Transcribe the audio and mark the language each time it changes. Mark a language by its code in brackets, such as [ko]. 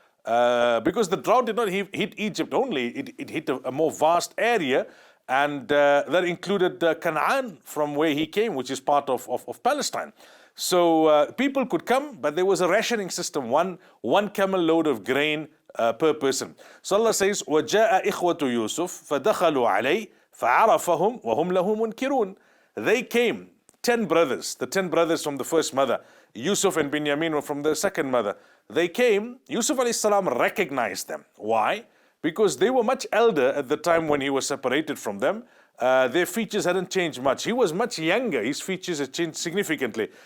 [en] Because the drought did not hit Egypt only, it hit a more vast area, and that included Canaan, from where he came, which is part of Palestine. So people could come, but there was a rationing system, one camel load of grain per person. So Allah says, [ar] وَجَاءَ إِخْوَةُ يُوسُفَ فَدَخَلُوا عَلَيْهِ فَعَرَفَهُمْ وَهُمْ لَهُ مُنْكِرُونَ. [en] They came, 10 brothers, the 10 brothers from the first mother. Yusuf and Binyamin were from the second mother. They came, Yusuf alayhi salam recognized them. Why? Because they were much elder at the time when he was separated from them. Their features hadn't changed much. He was much younger. His features had changed significantly.